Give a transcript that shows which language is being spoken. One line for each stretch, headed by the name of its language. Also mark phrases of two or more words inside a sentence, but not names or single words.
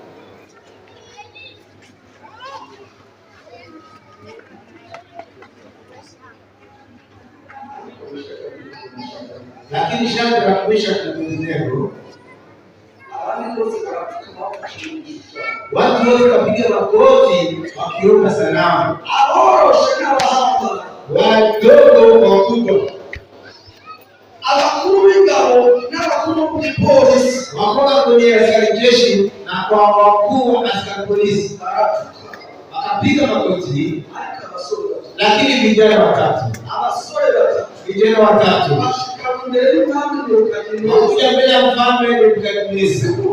Swahili: Lakini shamba la kuisha kutengenezwa. Watu wote wapiga magoti wakiomba salamu. Wadogo kwa wakubwa.
Kinyarwanda: Abakuru b'ingabo n'abakuru b'polisi
Swahili: wakora kwenye askari jeshi na kwa wakuu wa askari polisi wakapiga magoti, lakini vijana watatu wakuja mbele ya mfalme Nebukadneza.